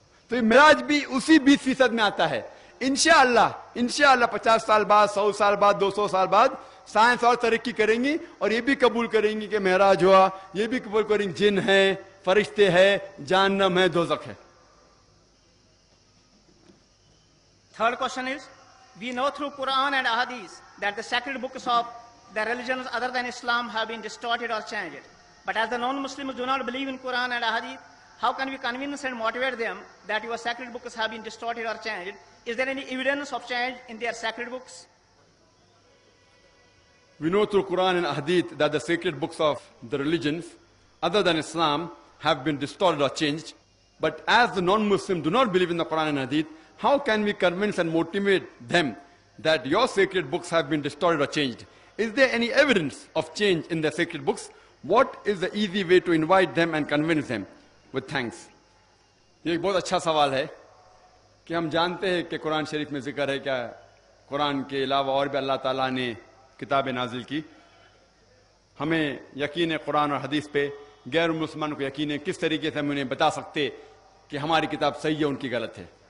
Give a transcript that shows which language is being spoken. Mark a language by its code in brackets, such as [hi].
[hi] तो ये मिराज भी उसी 20% में आता है। इंशाअल्लाह 50 साल बाद, 100 साल बाद, 200 साल बाद साइंस और तरक्की करेंगी और ये भी कबूल करेंगी कि मेराज हुआ, ये भी कबूल करेंगे जिन है, फरिश्ते है, जहन्नम है, दोज़ख है। [en] Third question is, we know through Quran and Ahadith that the sacred books of the religions other than Islam have been distorted or changed. But as the non-Muslims do not believe in Quran and Ahadith, how can we convince and motivate them that your sacred books have been distorted or changed? Is there any evidence of change in their sacred books? We know through Quran and Hadith that the sacred books of the religions other than Islam have been distorted or changed. But as the non-Muslims do not believe in the Quran and Hadith, how can we convince and motivate them that your sacred books have been distorted or changed? Is there any evidence of change in their sacred books? What is the easy way to invite them and convince them? With thanks. [hi] ये एक बहुत अच्छा सवाल है कि हम जानते हैं कि कुरान शरीफ में जिक्र है क्या कुरान के अलावा और भी अल्लाह ताला ने किताबें नाजिल की। हमें यकीन है कुरान और हदीस पे, गैर मुसलमान को यकीन है। किस तरीके से हम उन्हें बता सकते कि हमारी किताब सही है उनकी गलत है।